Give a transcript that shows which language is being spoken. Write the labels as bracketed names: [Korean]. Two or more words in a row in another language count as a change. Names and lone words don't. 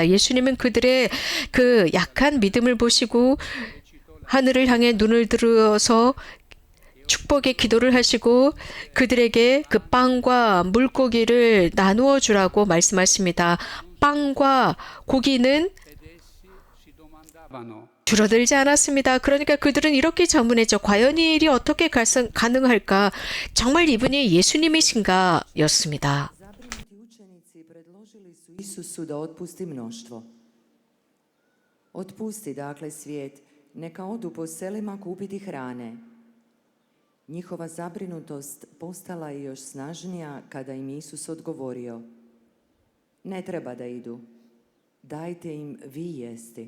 [Korean] 예수님은 그들의 그 약한 믿음을 보시고 하늘을 향해 눈을 들어서 축복의 기도를 하시고 그들에게 그 빵과 물고기를 나누어 주라고 말씀하십니다. 빵과 고기는 [Italian] si domandavano [Korean] 줄어들지 않았습니다. 그러니까 그들은 이렇게 자문했죠. 과연 이 일이 어떻게 가능할까? 정말 이분이 예수님이신가? 였습니다. [Croatian] Zabrinuti učenici predložili su Isusu da otpusti mnoštvo. Otpusti dakle svijet, neka odu po selima kupiti hrane. Njihova zabrinutost postala je još snažnija kada im Isus odgovorio: ne treba da idu, dajte im vi jesti.